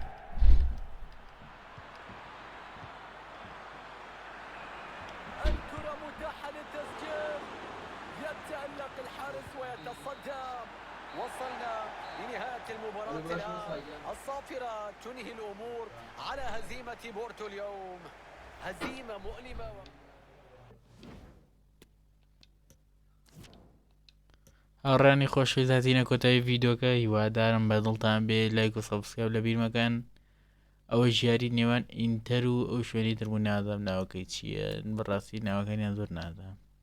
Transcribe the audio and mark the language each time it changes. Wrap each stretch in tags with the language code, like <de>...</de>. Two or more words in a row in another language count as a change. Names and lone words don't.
<ar>الكرة متاحة للتسجيل. يتألق الحارس ويتصدى. وصلنا لنهاية المباراة الآن. الصافرة تنهي الأمور على هزيمة بورتو اليوم. هزيمة مؤلمة</ar> <ckb>هەڕانی خۆشەویستانی کۆتایی ڤیدۆکە هیوادارم بەدڵتان بێ لایک و سەبسکرایب لە بیر مەکەن ئەوە ژیاری نێوان ئینتەر و ئەو شوێنی تربوو نادام ناوەکەی چییە بەڕاستی ناوەکانیان زۆر نادام</ckb>